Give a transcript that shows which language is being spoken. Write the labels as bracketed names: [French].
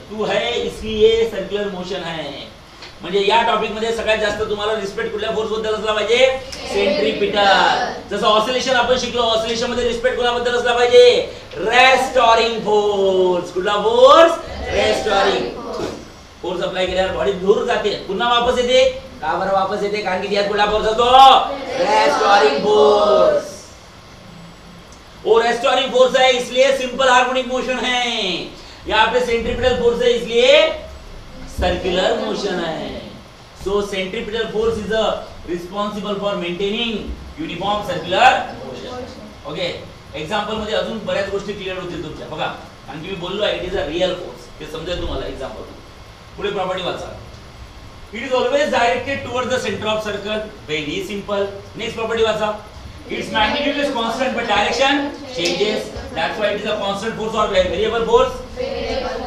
[Hindi] तू है इसलिए सर्क्युलर मोशन है. [Marathi] म्हणजे या टॉपिक मध्ये सगळ्यात जास्त तुम्हाला रिस्पेक्ट कुठल्या फोर्स बद्दल असला पाहिजे? सेंट्रिपिटल. जसं ऑसिलेशन आपण शिकलो, ऑसिलेशन मध्ये रिस्पेक्ट कोणाबद्दल असला पाहिजे? Restoring force. कुठला फोर्स? रेस्टोरिंग फोर्स अप्लाय केल्यावर बॉडी दूर जाते, पुन्हा वापस येते. का बरं वापस येते? कारण की त्यात कुठला फोर्स असतो? Restoring force. [Hindi] और रेस्टोरिंग फोर्स है इसलिए सिंपल हार्मोनिक मोशन है। यहाँ पे सेंट्रीपिटल फोर्स है इसलिए सर्कुलर मोशन है। [English] So centripetal force is responsible for maintaining uniform circular motion. [Marathi] Okay, example मध्ये अजून बऱ्याच गोष्टी क्लिअर होतील तुमच्या. बघा, आणखी मी बोललो it is a real force, हे समजेल तुम्हाला एक्झाम्पल. पुढे प्रॉपर्टी वाचा. [English] It is always directed towards the centre of circle. Very simple. Next property वाचा. Its magnitude is constant but direction changes. That's why it is a constant force और variable force.